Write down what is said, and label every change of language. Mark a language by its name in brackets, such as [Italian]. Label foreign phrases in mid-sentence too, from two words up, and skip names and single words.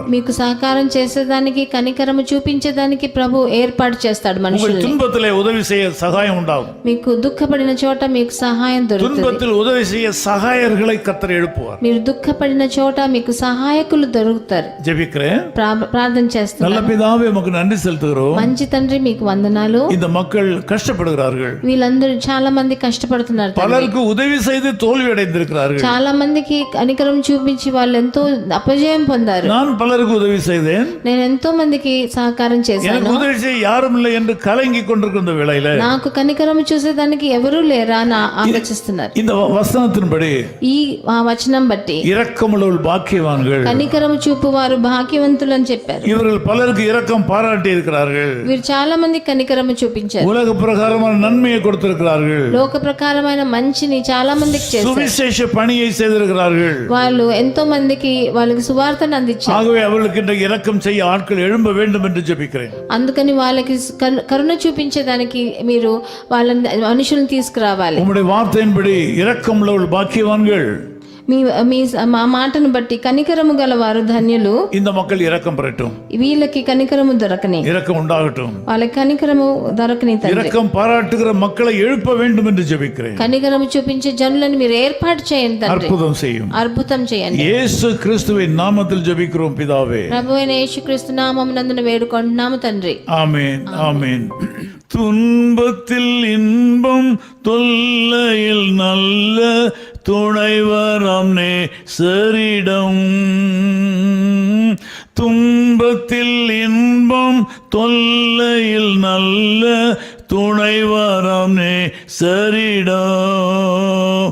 [Telugu] మీకు సహకారం చేసేదానికి కనికరము చూపించేదానికి ప్రభు ఏర్పాటు చేస్తాడు మనుషుల్ని. [Tamil] துன்பத்திலே உதவி செய்ய சகாயம் உண்டாகும். [Telugu] మీకు దుఃఖపడిన చోట మీకు సహాయం దొరుకుతుంది. [Tamil] துன்பத்தில் உதவி செய்ய சகாயர்களை கர்த்தர் எழுப்புவார். [Telugu] మీరు దుఃఖపడిన చోట మీకు సహాయకులు దొరుకుతారు. [Tamil] ஜெபிக்கிறேன். [Telugu] ప్రార్థన చేస్తున్నాను. [Tamil] நல்ல பிதாவே, உமக்கு நன்றி செலுத்துகிறோம். [Telugu] మంచి తండ్రి మీకు వందనాలు. [Tamil] இந்த மக்கள் கஷ்டப்படுகிறார்கள். [Telugu] వీళ్ళందరూ చాలా మంది కష్టపడుతున్నారు. [Tamil] பலருக்கு உதவி செய்து தோல்வி அடைந்திருக்கிறார்கள். [Telugu] చాలా మందికి కనికరం చూపించి వాళ్ళు ఎంతో అపజయం పొందారు. [Tamil] நான் பலருக்கு உதவி செய்தேன். [Telugu] నేను ఎంతో మందికి సహకారం చేశాను. [Tamil] எனக்கு உதவி செய்ய யாரும் இல்லை என்று கலங்கி கொண்டிருக்கிற வேளையில [Telugu] నాకు కనికరం చూసేదానికి ఎవరూ లేరా అని ఆలోచిస్తున్నారు. [Tamil] இந்த வசனத்தின்படி [Telugu] ఈ వచనం బట్టి [Tamil] இரக்கமுள்ளவர்கள் பாக்கியவான்கள், [Telugu] కనికరం చూపు వారు భాగ్యవంతులు అని చెప్పారు. [Tamil] இவர்கள் பலருக்கு இரக்கம் பாராட்டி இருக்கிறார்கள். [Telugu] వీరు చాలా మంది కనికరం చూపించారు. [Tamil] உலக பிரகாரமான நன்மையை கொடுத்திருக்கிறார்கள். [Telugu] లోక ప్రకారమైన మంచిని చాలా మందికి చేశారు. [Tamil] சுவிசேஷ பணியை செய்திருக்கிறார்கள். வருகிறார்கள். [Telugu] వాళ్ళు ఎంతో మందికి వాళ్ళకి సువార్తను అందించారు. [Tamil] ஆகவே அவர்களுக்கு இன்றைக்கு இரக்கம் செய்ய ஆட்கள் எழும்ப வேண்டும் என்று ஜெபிக்கிறேன். [Telugu] అందుకని వాళ్ళకి కరుణ చూపించేదానికి మీరు వాళ్ళని మనుషులను తీసుకురావాలి. [Tamil] உம்முடைய வார்த்தையின்படி இரக்கம் உள்ளவர்கள் பாக்கியவான்கள். [Telugu] మీ మీ మా మాటను బట్టి కనికరము గల వారు ధన్యులు. [Tamil] இந்த மக்கள் இரக்கம் பெறட்டும், [Telugu] వీళ్ళకి కనికరము దొరకని, [Tamil] இரக்கம் உண்டாகட்டும். [Telugu] వాళ్ళకి కనికరము దొరకని తండ్రి. [Tamil] இரக்கம் பாராட்டுகிற மக்களை எழுப்ப வேண்டும் என்று ஜெபிக்கிறேன். [Telugu] కనికరము చూపించే జనులను మీరు ఏర్పాటు చేయండి తండ్రి. [Tamil] அற்புதம் செய்யும். [Telugu] అద్భుతం చేయండి. [Tamil] இயேசு கிறிஸ்துவின் நாமத்தில் ஜெபிக்கிறோம் பிதாவே. [Telugu] ప్రభువైన యేసుక్రీస్తు నామమునందున వేడుకొంటున్నాము తండ్రి. [Tamil] ஆமென், ஆமென். துன்பத்தில் இன்பம், தொல்லையில் நல்ல துணைவரம் நேசரிடம். துன்பத்தில் இன்பம், தொல்லையில் நல்ல துணைவரம் நேசரிடம்.